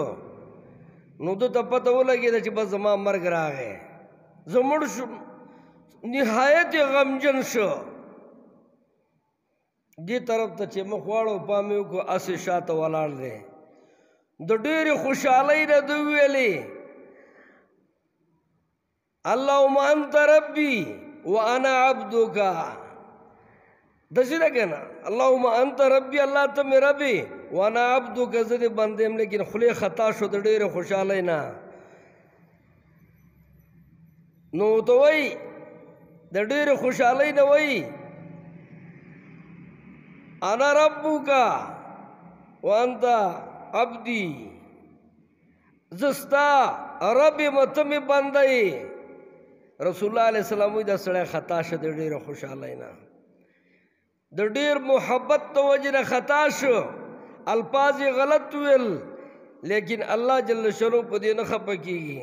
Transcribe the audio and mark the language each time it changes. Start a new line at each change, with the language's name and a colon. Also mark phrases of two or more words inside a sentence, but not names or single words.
Pashto: نو ده ته پته ولګېده چې بس زما مرګ راغی، زه مړ شم. نهایت یې غمجن شو. دې طرف ته چې مخ واړو، پام یې وکړو هسې شاته ولاړ دی. د ډېرې خوشحالۍ نه ده وویلې
Arabic: اللهم انت ربي وانا عبدك.
Pashto: داسې ده که نه؟
Arabic: اللهم انت ربي،
Pashto: الله ته مې ربې،
Arabic: وانا عبدك،
Pashto: زه دې بنده یم. لیکن خولې خطا شو د ډېرې خوشحالۍ نه. نو ورته وایي د ډېرې خوشحالۍ نه وایي
Arabic: انا ربك وانت عبدي،
Pashto: زه ستا رب یم ته مې بنده یې. رسول الله
Arabic: علیه السلام
Pashto: وایي دا سړی خطا شه د ډېرې خوشحالۍ نه، د ډېر محبت د وجې نه خطا شو، الفاظ یې غلط ویل. لیکن الله
Arabic: جل شانو
Pashto: په دې نه خفه کېږي.